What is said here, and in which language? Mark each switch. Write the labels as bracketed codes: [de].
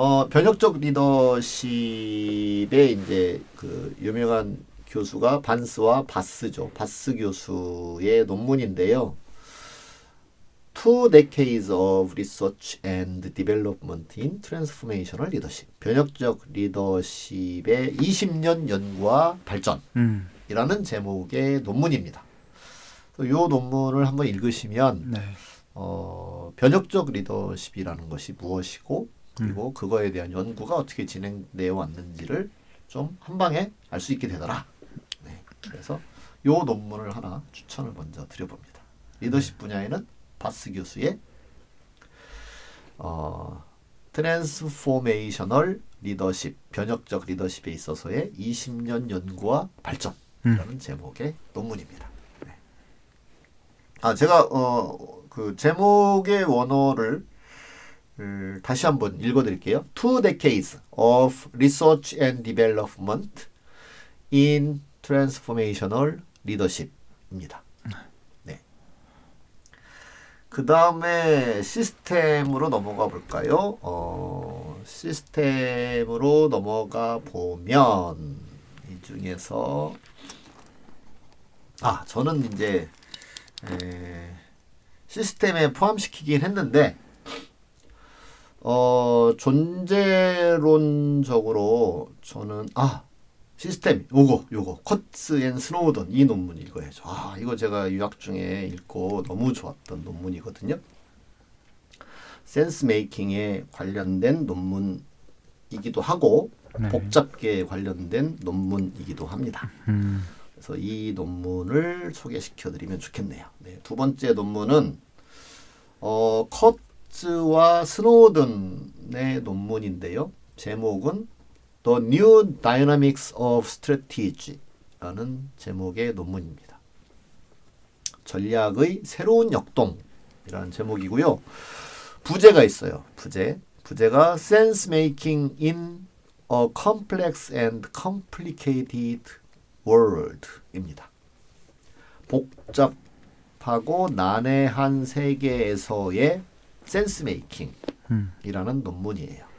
[ko] 변혁적 리더십의 이제 그 유명한 교수가 반스와 바스죠. 바스 교수의 논문인데요. [en] Two decades of research and development in transformational leadership. [ko] 변혁적 리더십의 20년 연구와 발전이라는 제목의 논문입니다. 이 논문을 한번 읽으시면 네. 변혁적 리더십이라는 것이 무엇이고 그리고 그거에 대한 연구가 어떻게 진행되어 왔는지를 좀 한 방에 알 수 있게 되더라. 네. 그래서 이 논문을 하나 추천을 먼저 드려봅니다. 리더십 분야에는 바스 교수의 트랜스포메이셔널 리더십, 변혁적 리더십에 있어서의 20년 연구와 발전이라는 제목의 논문입니다. 네. 제가 그 제목의 원어를 다시 한번 읽어드릴게요. [en] Two decades of research and development in transformational leadership입니다. [ko] 네. 그 다음에 시스템으로 넘어가 볼까요? 시스템으로 넘어가 보면 이 중에서 저는 이제 시스템에 포함시키긴 했는데 존재론적으로 저는 시스템 요거 커츠 앤 스노우던 이 논문 읽어야죠. 이거 제가 유학 중에 읽고 너무 좋았던 논문이거든요. 센스 메이킹에 관련된 논문이기도 하고 네. 복잡계에 관련된 논문이기도 합니다. 그래서 이 논문을 소개시켜 드리면 좋겠네요. 네, 두 번째 논문은 커츠와 스노우든의 논문인데요. 제목은 [en] The New Dynamics of Strategy라는 제목의 논문입니다. [ko] 전략의 새로운 역동이라는 제목이고요. 부제가 있어요. 부제가 [en] Sense Making in a Complex and Complicated World입니다. [ko] 복잡하고 난해한 세계에서의 센스 메이킹이라는 논문이에요.